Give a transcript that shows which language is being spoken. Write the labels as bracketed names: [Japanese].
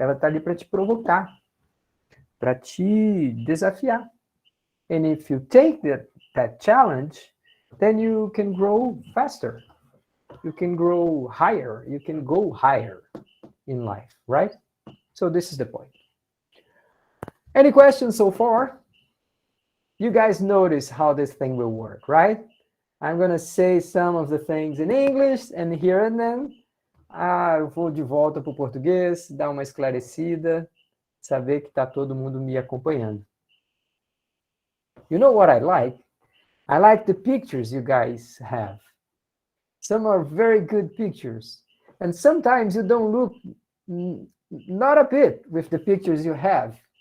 [Portuguese] Ela está ali para te provocar, para te desafiar. [English] And if you take that challenge, then you can grow faster. You can grow higher. You can go higher in life, right? So this is the point. Any questions so far? You guys notice how this thing will work, right? I'm going to say some of the things in English and hear them. [Portuguese] Eu vou de volta para o português, dar uma esclarecida, saber que está todo mundo me acompanhando. [English] You know what I like? I like the pictures you guys have. Some are very good pictures. And sometimes you don't look not a bit with the pictures you have.